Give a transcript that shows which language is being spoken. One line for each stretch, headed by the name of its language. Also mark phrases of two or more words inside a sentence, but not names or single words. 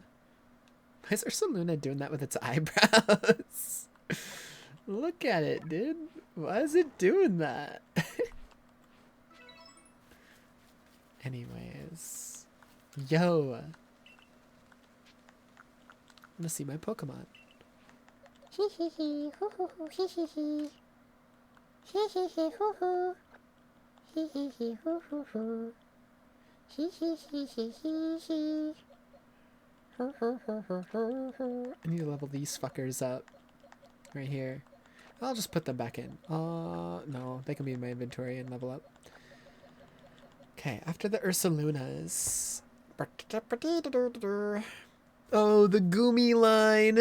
English: Why is Ursa Luna doing that with its eyebrows? Look at it, dude. Why is it doing that? Anyways. Yo. I wanna see my Pokemon. Hee hee hee, hoo hoo hoo, hee hee hee. Hee hee hee, hoo hoo. Hee hee hee, hoo hoo hoo. Hee hee hee hee hee hee. Hoo hoo hoo hoo hoo hoo. I need to level these fuckers up. Right here. I'll just put them back in. No, they can be in my inventory and level up. Okay, after the Ursalunas. Oh, the Goomy line.